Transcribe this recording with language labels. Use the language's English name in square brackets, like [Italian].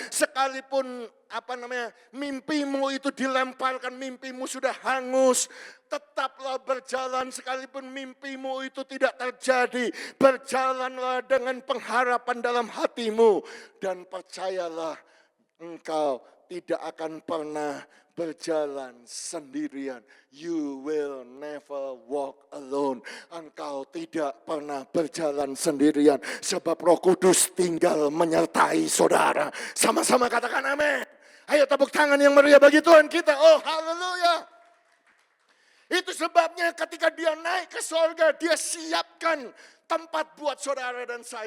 [Indonesian] Sekalipun mimpimu itu dilemparkan, mimpimu sudah hangus. Tetaplah berjalan sekalipun mimpimu itu tidak terjadi. Berjalanlah dengan pengharapan dalam hatimu. Dan percayalah engkau tidak akan pernah berjalan sendirian. [English] You will never walk alone. [Indonesian] Engkau tidak pernah berjalan sendirian. Sebab Roh Kudus tinggal menyertai saudara. Sama-sama katakan amin. Ayo tepuk tangan yang meriah bagi Tuhan kita. Oh haleluya. Itu sebabnya ketika dia naik ke sorga, dia siapkan tempat buat saudara dan saya.